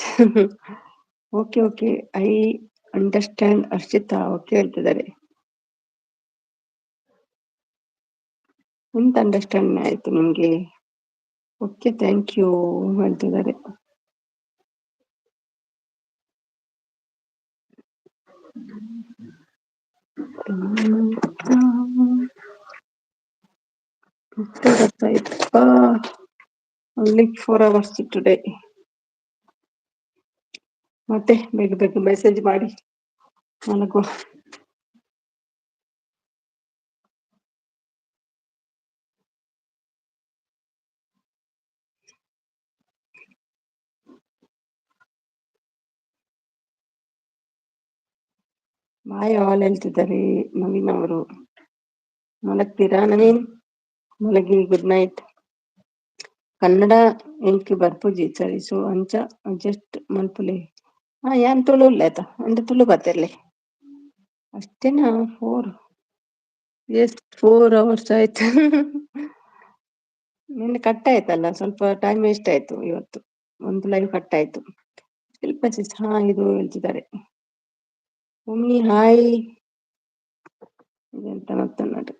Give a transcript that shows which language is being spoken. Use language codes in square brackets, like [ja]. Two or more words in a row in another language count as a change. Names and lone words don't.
[en] okay okay, I understand Harshita. okay ಹೇಳ್ತಿದ್ದಾರೆ. [kn] ಎಂತ ಅಂಡರ್ಸ್ಟ್ಯಾಂಡ್ ಆಯ್ತು ನಿಮ್ಗೆ? [en] okay thank you [kn] ಹೇಳ್ತಿದ್ದಾರೆ. [en] only 4 hours today. [kn] ಮತ್ತೆ ಬೇಗ ಬೇಗ ಮೆಸೇಜ್ ಮಾಡಿ ಮಲಗುವ. [en] bye all [kn] ಹೇಳ್ತಿದ್ದಾರೆ ನವೀನ್ ಅವರು. ಮಲಗ್ತೀರಾ ನವೀನ್? ಮಲಗಿ, [en] good night. [tcy] ಕನ್ನಡ ಎಂಕ್ ಬರ್ಪುಜಿ ಸರಿ ಸೊ ಅಂಚ ಜಸ್ಟ್ ಮಲ್ಪುಲೆ ಯಾನ್ ತುಳು ಉಲ್ಲೇತ ಅಂದ ತುಳು ಬತ್ತಿರ್ಲಿ [kn] ಅಷ್ಟೇನಾ 4 hours ಆಯ್ತು. ನಿನ್ನೆ ಕಟ್ ಆಯ್ತಲ್ಲ, ಸ್ವಲ್ಪ [en] time waste [kn] ಆಯ್ತು ಇವತ್ತು. ಒಂದು [en] live cut [kn] ಆಯ್ತು. ಶಿಲ್ಪಚಿಸ್ ಇದು ಹೇಳ್ತಿದ್ದಾರೆ. ಒಮ್ಮಿ ಹಾಯ್ ಇದೆಂತ ಮತ್ತೆ ನಾಟಕ.